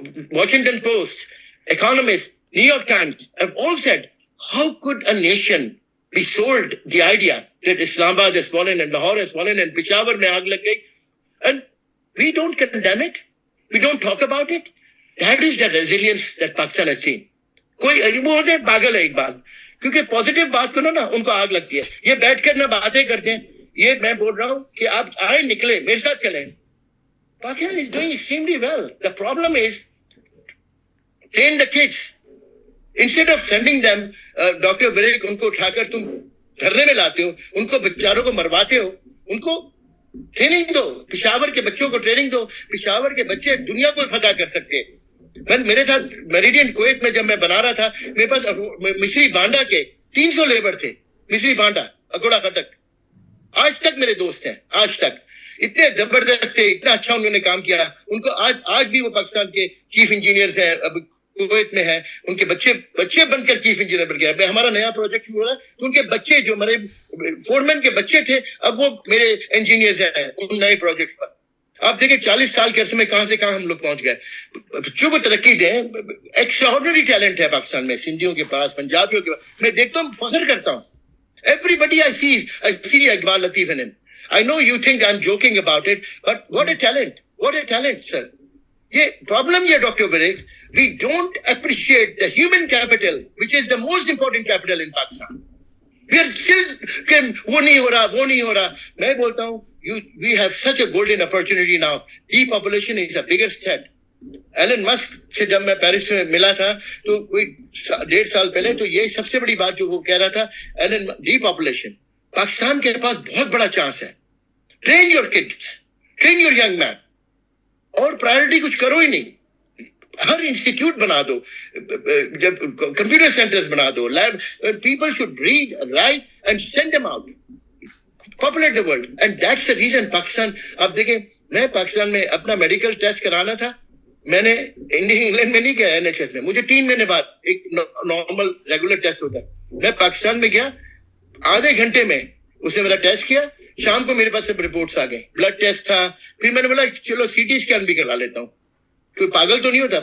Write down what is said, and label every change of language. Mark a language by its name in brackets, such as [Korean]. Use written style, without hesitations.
[English] Washington Post, Economist, New York Times have all said, how could a nation be sold the idea that Islamabad has fallen and Lahore has fallen and [Urdu] Peshawar mein aag lag gayi, [English] and we don't condemn it, we don't talk about it. That is the resilience that Pakistan has seen. [Urdu] کوئی وہ ہوتے ہیں پاگل ہے اقبال، کیونکہ positive بات کرو نا ان کو آگ لگتی ہے. یہ بیٹھ کر نہ باتیں کرتے ہیں. یہ میں بول رہا ہوں کہ آپ آئے نکلے میرے ساتھ چلیں. [English] Pakistan is doing extremely well. The problem is train the kids. Instead of sending them, [Urdu] doctor وریک ان کو اٹھا کر تم دھرنے میں لاتے ہو، ان کو بیچاروں کو مرواتے ہو. ان کو ٹریننگ دو. پشاور کے بچوں کو ٹریننگ دو. پشاور کے بچے دنیا کو فتح کر سکتے ہیں. میرے ساتھ میریڈین کویت میں جب میں بنا رہا تھا، میرے پاس مصری بانڈا کے 300 لیبر تھے. مصری بانڈا اکوڑا خٹک آج تک میرے دوست ہیں. آج تک اتنے زبردست تھے، اتنا اچھا انہوں نے کام کیا. ان کو آج بھی وہ پاکستان کے چیف انجینئرز ہیں. اب کویت میں ہیں، ان کے بچے بن کر چیف انجینئر بن گیا. ہمارا نیا پروجیکٹ شروع ہو رہا ہے تو ان کے بچے جو میرے فورمین کے بچے تھے اب وہ میرے انجینئرز ہیں ان نئے پروجیکٹ پر. آپ دیکھیں 40 سال کے عرصے میں کہاں سے کہاں ہم لوگ پہنچ گئے. بچوں کو ترقی دیں. ایکسٹراآرڈنری ٹیلنٹ ہے پاکستان میں، سندھیوں کے پاس، پنجابیوں کے پاس. میں دیکھتا ہوں، فخر کرتا ہوں. [English] Everybody I see Iqbal Lateef in him. I know you think I'm joking about it, but what a talent. What a talent, sir. یہ problem یہ doctor بریک، we don't appreciate the human capital, which is the most important capital in Pakistan. We are still [Urdu] کہ وہ نہیں ہو رہا. میں بولتا ہوں [English] we have such a golden opportunity now. Depopulation is the biggest threat. [Urdu] Alan مسک سے جب میں پیرس میں ملا تھا تو کوئی 1.5 سال پہلے، تو یہ سب سے بڑی بات جو وہ کہہ رہا تھا، ایلن، ڈی پاپولیشن. پاکستان کے پاس بہت بڑا چانس ہے. [English] Train your kids, train your young men. [Urdu] اور پرائرٹی کچھ کرو ہی نہیں. ہر انسٹیٹیوٹ بنا دو، جب کمپیوٹر سینٹرز بنا دو، lab. [English] People should read, write and send them out. populate the world, and that's the reason [Urdu] Pakistan. آپ دیکھیں، میں پاکستان میں اپنا میڈیکل ٹیسٹ کرانا تھا، میں نے انگلینڈ میں نہیں گیا NHS میں. مجھے 3 مہینے بعد ایک نارمل ریگولر ٹیسٹ ہوتا ہے. میں پاکستان میں گیا، آدھے گھنٹے میں اس نے میرا ٹیسٹ کیا. شام کو میرے پاس سب رپورٹس آ گئے. بلڈ ٹیسٹ تھا. پھر میں نے بولا چلو CT اسکین بھی کروا لیتا ہوں. کوئی پاگل تو نہیں ہوتا.